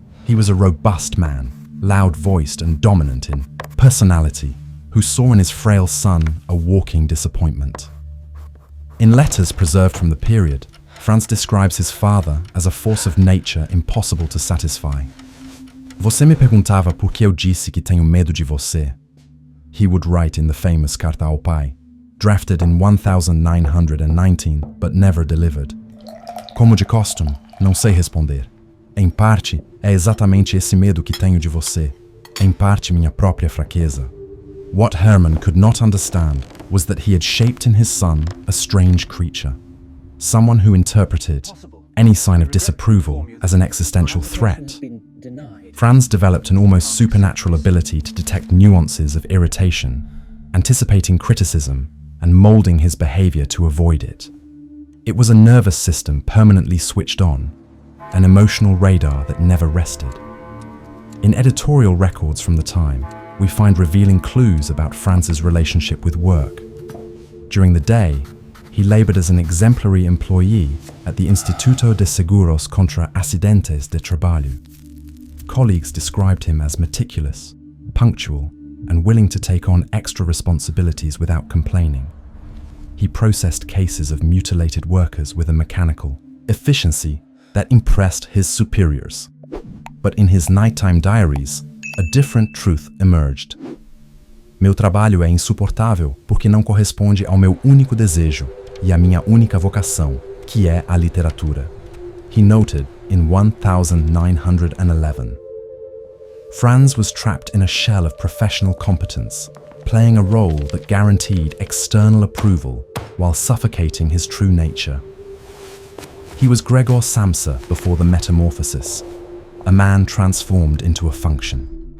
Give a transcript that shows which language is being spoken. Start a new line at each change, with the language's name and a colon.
English: He was a robust man, loud-voiced and dominant in personality, who saw in his frail son a walking disappointment. In letters preserved from the period, Franz describes his father as a force of nature impossible to satisfy.
Portuguese: Você me perguntava por que eu disse que tenho medo de você.
English: He would write in the famous Carta ao Pai, drafted in 1919 but never delivered.
Portuguese: Como de costume, não sei responder. Em parte, é exatamente esse medo que tenho de você. Em parte, minha própria fraqueza.
English: What Hermann could not understand was that he had shaped in his son a strange creature, someone who interpreted any sign of disapproval as an existential threat. Franz developed an almost supernatural ability to detect nuances of irritation, anticipating criticism and molding his behavior to avoid it. It was a nervous system permanently switched on, an emotional radar that never rested. In editorial records from the time, we find revealing clues about Franz's relationship with work. During the day, he labored as an exemplary employee at the Instituto de Seguros contra Acidentes de Trabalho. Colleagues described him as meticulous, punctual, and willing to take on extra responsibilities without complaining. He processed cases of mutilated workers with a mechanical efficiency that impressed his superiors. But in his nighttime diaries, a different truth emerged.
Portuguese: Meu trabalho é insuportável porque não corresponde ao meu único desejo e à minha única vocação, que é a literatura,
English: he noted in 1911. Franz was trapped in a shell of professional competence, playing a role that guaranteed external approval while suffocating his true nature. He was Gregor Samsa before the metamorphosis, a man transformed into a function.